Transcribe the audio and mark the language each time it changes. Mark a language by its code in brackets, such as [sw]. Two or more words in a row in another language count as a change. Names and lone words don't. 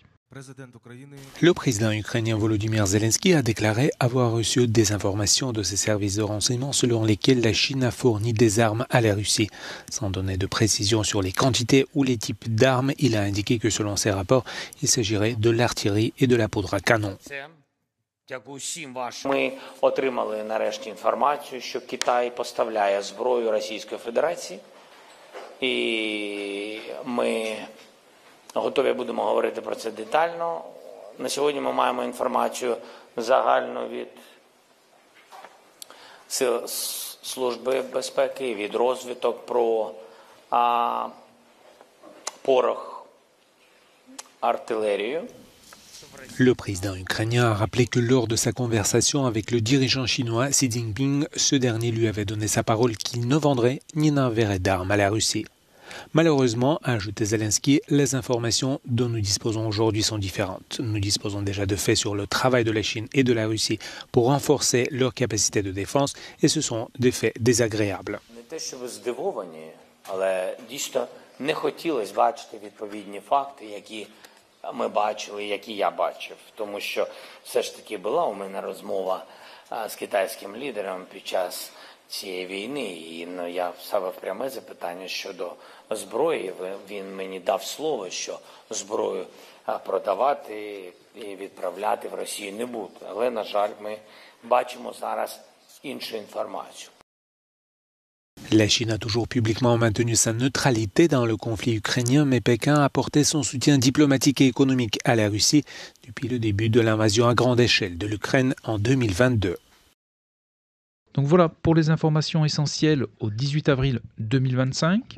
[fr] Le président ukrainien Volodymyr Zelensky a déclaré avoir reçu des informations de ses services de renseignement selon lesquelles la Chine a fourni des armes à la Russie. Sans donner de précision sur les quantités ou les types d'armes, il a indiqué que selon ses rapports, il s'agirait de l'artillerie et de la poudre à canon. [uk] Ми отримали нарешті інформацію, що Китай поставляє зброю Російської Федерації. І ми готові будемо говорити про це детально. На сьогодні ми маємо інформацію загальну від Сил Служби безпеки, від розвідок про порох, артилерію. [fr] Le président ukrainien a rappelé que lors de sa conversation avec le dirigeant chinois Xi Jinping, ce dernier lui avait donné sa parole qu'il ne vendrait ni n'enverrait d'armes à la Russie. Malheureusement, ajoute Zelensky, les informations dont nous disposons aujourd'hui sont différentes. Nous disposons déjà de faits sur le travail de la Chine et de la Russie pour renforcer leur capacité de défense et ce sont des faits désagréables. [uk] Але дійсно не хотілося бачити відповідні факти, які ми бачили, які я бачив. Тому що все ж таки була у мене розмова з китайським лідером під час цієї війни. І я ставив пряме запитання щодо зброї. Він мені дав слово, що зброю продавати і відправляти в Росію не буде. Але, на жаль, ми бачимо зараз іншу інформацію. [fr] La Chine a toujours publiquement maintenu sa neutralité dans le conflit ukrainien, mais Pékin a apporté son soutien diplomatique et économique à la Russie depuis le début de l'invasion à grande échelle de l'Ukraine en 2022. Donc voilà pour les informations essentielles au 18 avril 2025.